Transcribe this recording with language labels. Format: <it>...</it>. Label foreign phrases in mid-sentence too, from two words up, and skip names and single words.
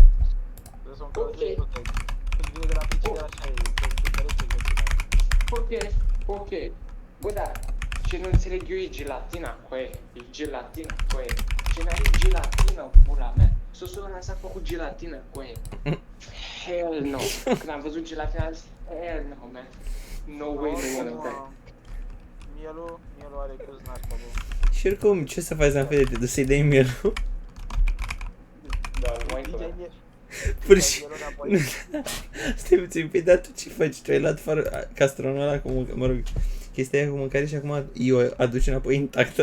<ro>Trebuie să o încălzești tot. Când vine de la frigider așa e, se trece Ok. Bă, da, ce nu înțeleg eu e gelatina, coe. E gelatina, coe. Ce n-ai gelatină, pula mea. Sosul ăla s-a făcut gelatină, coe.</ro> <en>Hell no.</en> <ro>Când am văzut gelatina, am zis,</ro> <en>hell no, man. No way,</en> <ro>nu mănânc. Mielul are câți nașpa, bă. Și oricum, ce să faci, Zanfete? Să-i dai mielul? Da, nu mai DJ fără. miel. Pur și... Mielul înapoi. Stai puțin, păi dar tu ce faci? Tu ai luat fără castronul ăla cu mă rog, chestia aia cu mâncare și acum eu aduci înapoi intactă?</ro>